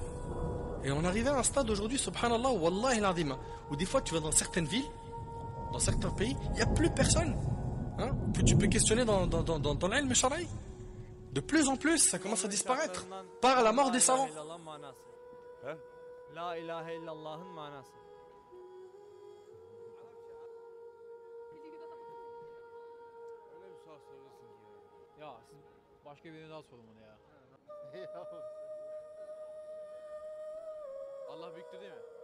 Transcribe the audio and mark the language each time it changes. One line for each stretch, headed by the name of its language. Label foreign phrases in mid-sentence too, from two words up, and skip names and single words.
French: Et on arrivait à un stade aujourd'hui,
Arabic: سبحان الله، والله العظيم,
French: où des fois tu vas dans certaines villes, dans certains pays, il n'y a plus personne. Hein, que tu peux questionner dans l'
Arabic: علم شرعي.
French: De plus en plus, ça commence à disparaître par la mort des savants.
Arabic: لا إله إلا الله'ın
Turkish: manası. Öyle bir soru soruyorsun ki ya. Siz başka birine daha sorun bunu ya. Allah büyüktür değil mi?